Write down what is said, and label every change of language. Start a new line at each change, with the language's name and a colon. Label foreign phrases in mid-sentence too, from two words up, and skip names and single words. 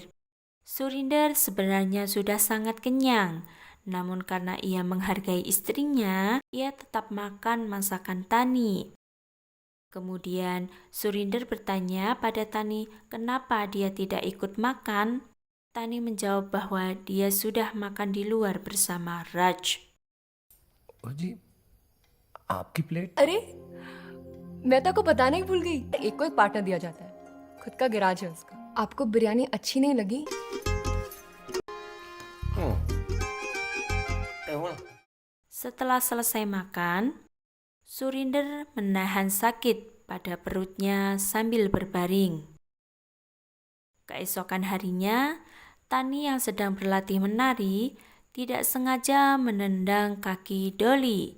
Indonesian: Surinder sebenarnya sudah sangat kenyang, namun karena ia menghargai istrinya, ia tetap makan masakan Tani. Kemudian Surinder bertanya pada Tani kenapa dia tidak ikut makan. Tani menjawab bahwa dia sudah makan di luar bersama Raj.
Hindi: जी आपकी प्लेट अरे मैं तो आपको बताना ही भूल गई, एक को एक पार्टनर दिया जाता है, खुद का गिराज है उसका। आपको बिरयानी अच्छी नहीं लगी?
Indonesian: Setelah selesai makan, Surinder menahan sakit pada perutnya sambil berbaring. Keesokan harinya, Tani yang sedang berlatih menari tidak sengaja menendang kaki Dolly.